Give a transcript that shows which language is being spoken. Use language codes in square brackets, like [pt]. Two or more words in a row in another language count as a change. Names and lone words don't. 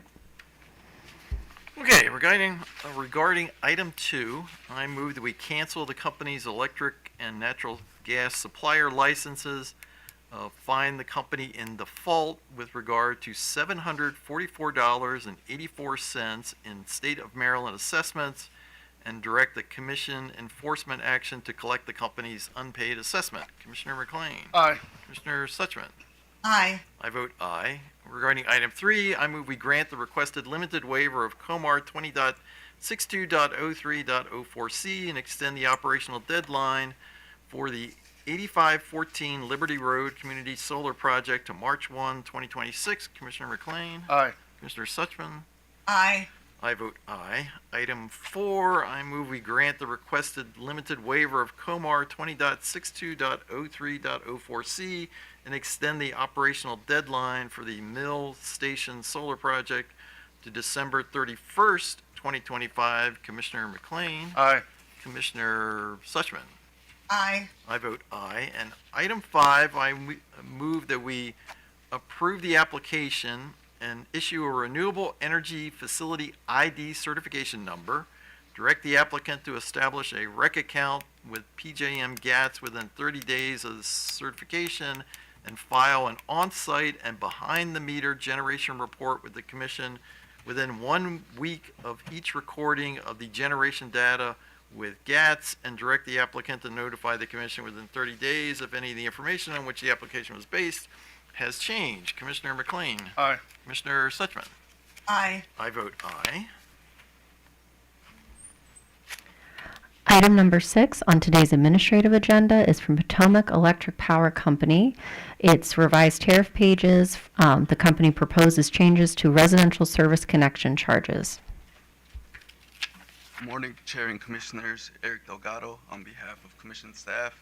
[en] Okay, regarding item 2, I move that we cancel the company's electric and natural gas supplier licenses, find the company in default with regard to $744.84 in state of Maryland assessments, and direct the commission enforcement action to collect the company's unpaid assessment. Commissioner McLean? Aye. Commissioner Suchman? Aye. I vote aye. Regarding item 3, I move we grant the requested limited waiver of Comar 20.62.03.04C and extend the operational deadline for the 8514 Liberty Road Community Solar Project to March 1, 2026. Commissioner McLean? Aye. Commissioner Suchman? Aye. I vote aye. Item 4, I move we grant the requested limited waiver of Comar 20.62.03.04C and extend the operational deadline for the Mill Station Solar Project to December 31st, 2025. Commissioner McLean? Aye. Commissioner Suchman? Aye. I vote aye. And item 5, I move that we approve the application and issue a renewable energy facility ID certification number, direct the applicant to establish a REC account with PJM GATS within 30 days of the certification, and file an on-site and behind-the-meter generation report with the commission within 1 week of each recording of the generation data with GATS, and direct the applicant to notify the commission within 30 days if any of the information on which the application was based has changed. Commissioner McLean? Aye. Commissioner Suchman? Aye. I vote aye. Item number 6 on today's administrative agenda is from Potomac Electric Power Company. It's revised tariff pages. The company proposes changes to residential service connection charges. Good morning, Chair and Commissioners. Eric Delgado on behalf of Commission staff.